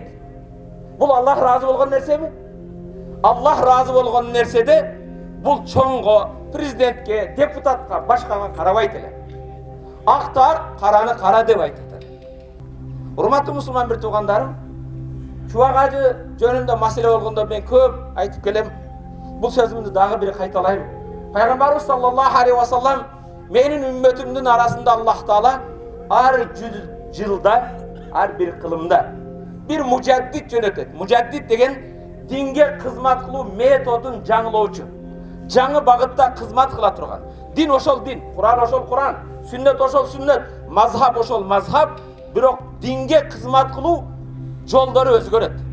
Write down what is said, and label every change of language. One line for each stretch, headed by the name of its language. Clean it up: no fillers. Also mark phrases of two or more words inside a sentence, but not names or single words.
Kyrgyz: Бул Аллах разы болгон нерсеби? Аллах разы болгон нерседе бул чоңго, президентке, депутатка, башкага карабайт эле. Акты ак, караны кара деп айтат. Урматтуу мусулман бир туугандарым, Чубак ажы жөнүндө маселе болгондо мен көп айтып келем. Бул сөзүмдү дагы бир кайталайм. Пайгамбарыбыз
Arabic: صلى الله عليه وسلم
Kyrgyz: менин үммөтүмдүн арасында Аллах Таала ар 100 жылда, ар бир кылымда бир мужаддид жөнөтөт. Мужаддид деген динге кызмат кылуу методун жаңылоочу. Жаңы багытта кызмат кыла турган. Дин ошол дин, Куран ошол Куран, сүннөт ошол сүннөт, мазхаб ошол мазхаб, бирок динге кызмат кылуу жолдору өзгөрөт.